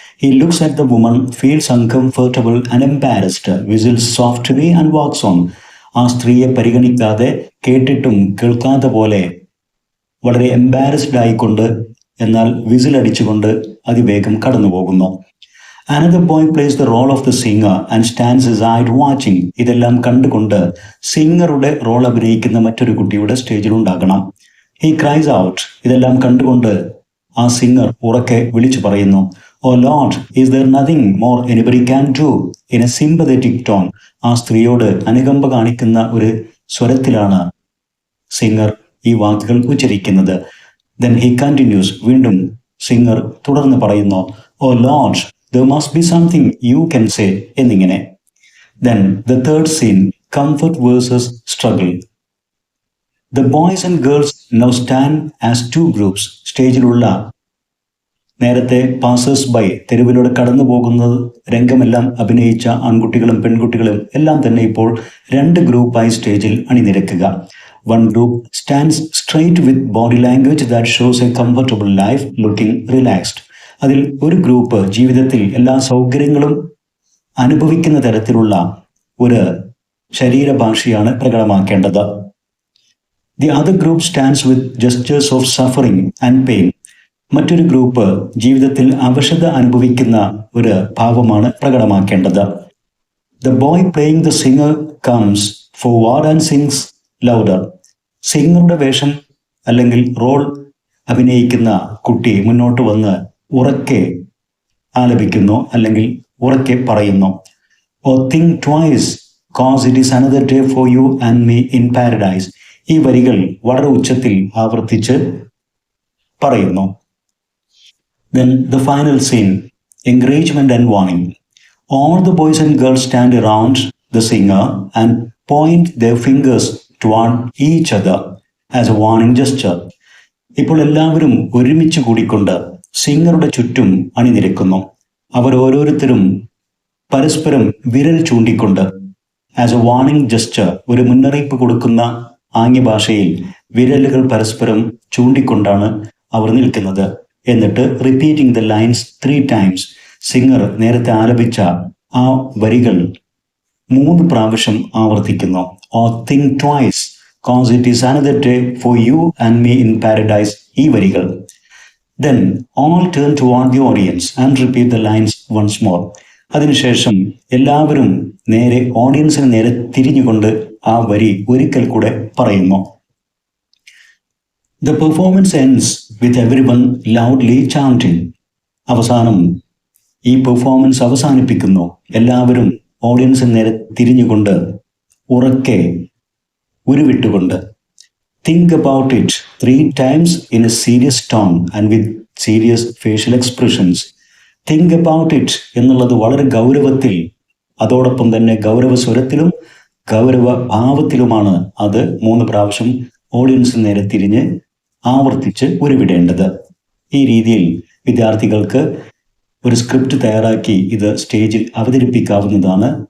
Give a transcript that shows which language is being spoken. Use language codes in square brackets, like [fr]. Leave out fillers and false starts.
[en] He looks at the woman, feels uncomfortable and embarrassed, whistles softly and walks on. [ml] ആ സ്ത്രീയെ പരിഗണിക്കാതെ, കേട്ടിട്ടും കേൾക്കാത്ത പോലെ വളരെ എംബാരസ്ഡ് ആയിക്കൊണ്ട്, എന്നാൽ വിസിലടിച്ചുകൊണ്ട് അതിവേഗം കടന്നു പോകുന്നു. [en] Another boy plays the role of the singer and stands aside watching. [ml] ഇതെല്ലാം കണ്ടുകൊണ്ട് സിംഗറുടെ റോൾ അഭിനയിക്കുന്ന മറ്റൊരു കുട്ടിയുടെ സ്റ്റേജിൽ ഉണ്ടാകണം. [en] He cries out. [ml] ഇതെല്ലാം കണ്ടുകൊണ്ട് ആ സിംഗർ ഉറക്കെ വിളിച്ചു പറയുന്നു, [en] "Oh Lord, is there nothing more anybody can do?" In a sympathetic tone. [ml] ആ സ്ത്രീയോട് അനുകമ്പ കാണിക്കുന്ന ഒരു സ്വരത്തിലാണ് സിംഗർ ഈ വാക്കുകൾ ഉച്ചരിക്കുന്നത്. [en] Then he continues. [ml] വീണ്ടും സിംഗർ തുടർന്ന് പറയുന്നു, [en] "Oh Lord, there must be something you can say." [ml] എന്നിങ്ങനെ. [en] Then the third scene, comfort versus struggle. The boys and girls now stand as two groups. [ml] സ്റ്റേജിലുള്ള നേരത്തെ പാസേഴ്സ് ബൈ തെരുവിലൂടെ കടന്നു പോകുന്നത് രംഗമെല്ലാം അഭിനയിച്ച ആൺകുട്ടികളും പെൺകുട്ടികളും എല്ലാം തന്നെ ഇപ്പോൾ 2 ഗ്രൂപ്പായി സ്റ്റേജിൽ അണിനിരക്കുക. [en] One group stands straight with body language that shows a comfortable life, looking relaxed. [ml] അതിൽ ഒരു ഗ്രൂപ്പ് ജീവിതത്തിൽ എല്ലാ സൗകര്യങ്ങളും അനുഭവിക്കുന്ന തരത്തിലുള്ള ഒരു ശരീരഭാഷയാണ് പ്രകടമാക്കേണ്ടത്. [en] The other group stands with gestures of suffering and pain. [ml] മറ്റൊരു ഗ്രൂപ്പ് ജീവിതത്തിൽ അവശത അനുഭവിക്കുന്ന ഒരു ഭാവമാണ് പ്രകടമാക്കേണ്ടത്. [en] The boy playing the singer comes forward and sings louder. [ml] സിംഗറുടെ വേഷം അല്ലെങ്കിൽ റോൾ അഭിനയിക്കുന്ന കുട്ടി മുന്നോട്ട് വന്ന് ഉറക്കെ ആലപിക്കുന്നു അല്ലെങ്കിൽ ഉറക്കെ പറയുന്നു. [en] Oh think twice cause it is another day for you and me in paradise. [ml] ഈ വരികൾ വളരെ ഉച്ചത്തിൽ ആവർത്തിച്ച് പറയുന്നു. [en] Then the final scene, encouragement and warning. All the boys and girls stand around the singer and point their fingers toward each other as a warning gesture. [ml] ഇപ്പോൾ എല്ലാവരും ഒരുമിച്ച് കൂടിക്കൊണ്ട് സിംഗറുടെ ചുറ്റും അണിനിരക്കുന്നു. അവർ ഓരോരുത്തരും പരസ്പരം വിരൽ ചൂണ്ടിക്കൊണ്ട് [en] as a warning gesture, [ml] ഒരു മുന്നറിയിപ്പ് കൊടുക്കുന്ന ആംഗ്യഭാഷയിൽ വിരലുകൾ പരസ്പരം ചൂണ്ടിക്കൊണ്ടാണ് അവർ നിൽക്കുന്നത്. എന്നിട്ട് [en] repeating the lines 3 times, [ml] singer നേരത്തെ ആലപിച്ച ആ വരികൾ 3 പ്രാവശ്യം ആവർത്തിക്കുന്നു. [en] oh think twice cause it is another day for you and me in paradise, [ml] ഈ വരികൾ. [en] Then all turn toward the audience and repeat the lines once more. [ml] അതിനുശേഷം എല്ലാവരും നേരെ ഓഡിയൻസിന് നേരെ തിരിഞ്ഞുകൊണ്ട് ആ വരി ഒരിക്കൽ കൂടെ പറയുന്നു. [en] The performance ends with everyone loudly chanting. [ml] അവസാനം ഈ പെർഫോമൻസ് അവസാനിപ്പിക്കുന്നു എല്ലാവരും ഓഡിയൻസിന് നേരെ തിരിഞ്ഞുകൊണ്ട് ഉറക്കെ ഉരുവിട്ടുകൊണ്ട്. [en] Think about it 3 times in a serious tone and with serious facial expressions. Think about it [ml] എന്നുള്ളത് വളരെ ഗൗരവത്തിൽ, അതോടൊപ്പം തന്നെ ഗൗരവ സ്വരത്തിലും ഗൗരവ ഭാവത്തിലുമാണ് അത് 3 പ്രാവശ്യം ഓഡിയൻസിന് നേരെ തിരിഞ്ഞ് ആവർത്തിച്ച് ഉരുവിടേണ്ടത്. ഈ രീതിയിൽ വിദ്യാർത്ഥികൾക്ക് ഒരു സ്ക്രിപ്റ്റ് തയ്യാറാക്കി ഇത് സ്റ്റേജിൽ അവതരിപ്പിക്കാവുന്നതാണ്.